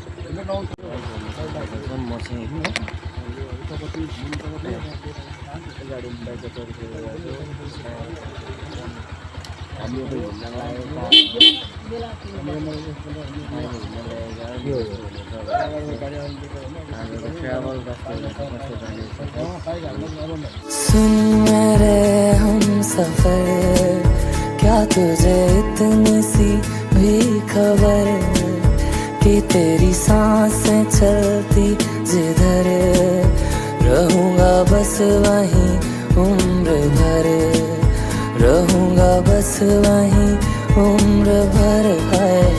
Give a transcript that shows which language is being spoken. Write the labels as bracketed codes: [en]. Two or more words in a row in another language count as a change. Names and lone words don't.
[ne] म चाहिँ गाडी बाइकमा हामी अब हिँड्न लागेका ट्राभल [hi] सुन मेरे हम सफर, क्या तुझे इतनी सी भी खबर कि तेरी सांसें चलती जिधर रहूंगा बस वहीं उम्र भर, रहूंगा बस वहीं उम्र भर है।